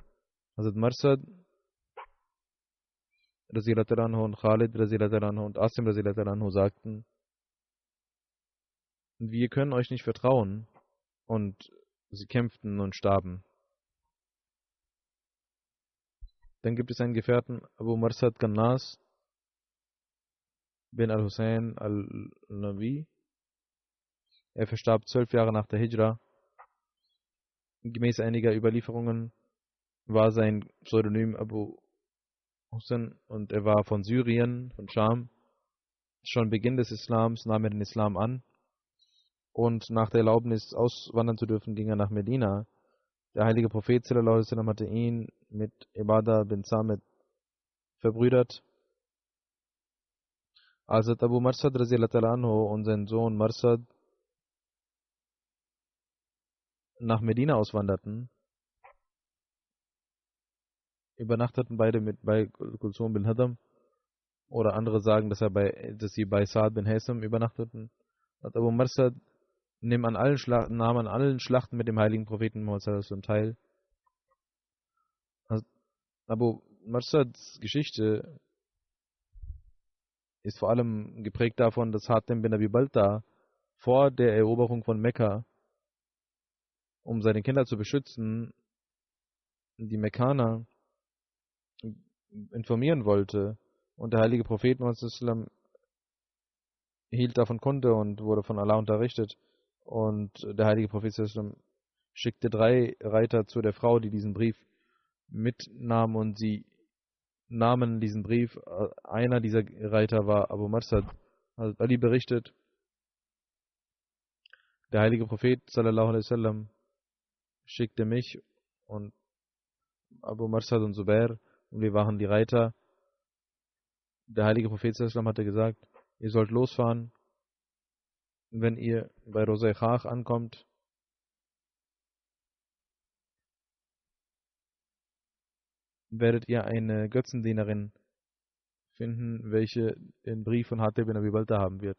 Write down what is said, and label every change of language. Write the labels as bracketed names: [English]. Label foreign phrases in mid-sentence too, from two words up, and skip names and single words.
[German] Hazrat Marsad und Khalid und Asim sagten, wir können euch nicht vertrauen, und sie kämpften und starben. Dann gibt es einen Gefährten, Abu Marsad Gannas bin al-Hussein al-Nabi. Er verstarb 12 Jahre nach der Hijra. Gemäß einiger Überlieferungen war sein Pseudonym Abu Hussein und er war von Syrien, von Scham. Schon Beginn des Islams nahm er den Islam an und nach der Erlaubnis auswandern zu dürfen, ging er nach Medina. Der heilige Prophet [Arabic] صلى الله عليه وسلم [German] hatte ihn mit Ibadah bin Samit verbrüdert. Als Abu Marsad anhu und sein Sohn Marsad nach Medina auswanderten, übernachteten beide bei Kulsum bin Hadam, oder andere sagen, dass sie bei Saad bin Haysam übernachteten. Und Abu Marsad nahm an allen Schlachten mit dem heiligen Propheten Muhammad [Arabic] صلى الله عليه وسلم [German] teil. Abu Marsads Geschichte ist vor allem geprägt davon, dass Hatim bin Abi Balta vor der Eroberung von Mekka, um seine Kinder zu beschützen, die Mekkaner informieren wollte. Und der heilige Prophet Muhammad [Arabic] صلى الله عليه وسلم [German] hielt davon Kunde und wurde von Allah unterrichtet. Und der heilige Prophet [Arabic] صلى الله عليه وسلم [German] schickte 3 Reiter zu der Frau, die diesen Brief mitnahm, und sie nahmen diesen Brief. Einer dieser Reiter war Abu Marsad. Ali berichtet, der heilige Prophet [Arabic] صلى الله عليه وسلم [German] schickte mich und Abu Marsad und Zubair, und wir waren die Reiter. Der heilige Prophet sallallahu hatte gesagt, ihr sollt losfahren. Wenn ihr bei Rosei Khach ankommt, werdet ihr eine Götzendienerin finden, welche den Brief von Hatib bin Abi Balta haben wird.